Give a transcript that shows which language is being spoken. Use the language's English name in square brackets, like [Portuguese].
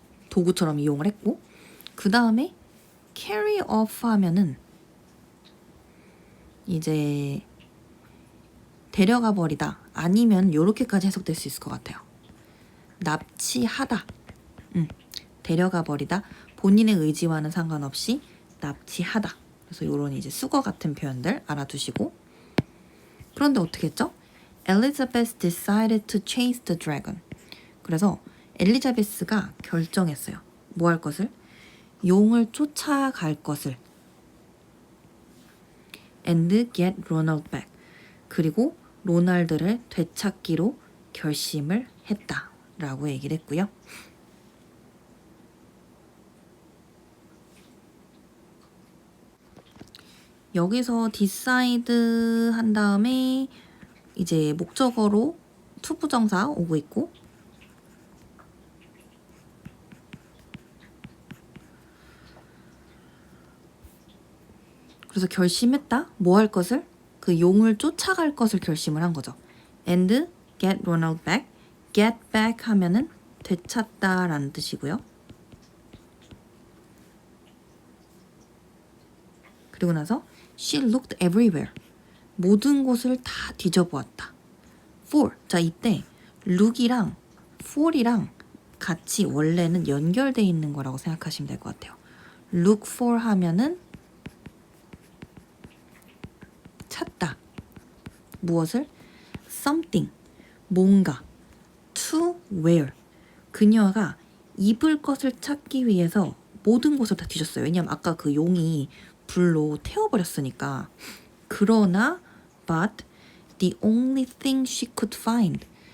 [Korean] 도구처럼 이용을 했고 그 다음에 carry off 하면은 이제 데려가 버리다 아니면 요렇게까지 해석될 수 있을 것 같아요. 납치하다. 데려가 버리다. 본인의 의지와는 상관없이 납치하다. 그래서 요런 이제 수거 같은 표현들 알아두시고 그런데 어떻게 했죠? [English] Elizabeth decided to chase the dragon. [Korean] 그래서 엘리자베스가 결정했어요. 뭐 할 것을? 용을 쫓아갈 것을. [English] And get Ronald back. [Korean] 그리고 로날드를 되찾기로 결심을 했다. 라고 얘기를 했고요. 여기서 decide 한 다음에 이제 목적어로 투부정사 오고 있고 그래서 결심했다. 뭐 할 것을? 그 용을 쫓아갈 것을 결심을 한 거죠. [English] And get Ronald back. [Korean] get back 하면은 되찾다 라는 뜻이고요. 그리고 나서 [English] she looked everywhere. [Korean] 모든 곳을 다 뒤져보았다. [English] for. [Korean] 자, 이때 look이랑 for이랑 같이 원래는 연결되어 있는 거라고 생각하시면 될 것 같아요. look for 하면은 찾다. 무엇을? [English] something. [Korean] 뭔가. [English] to wear. [Korean] 그녀가 입을 것을 찾기 위해서 모든 곳을 다 뒤졌어요. 왜냐면 아까 그 용이 불로 태워버렸으니까. 그러나 [English] but the only thing she could find.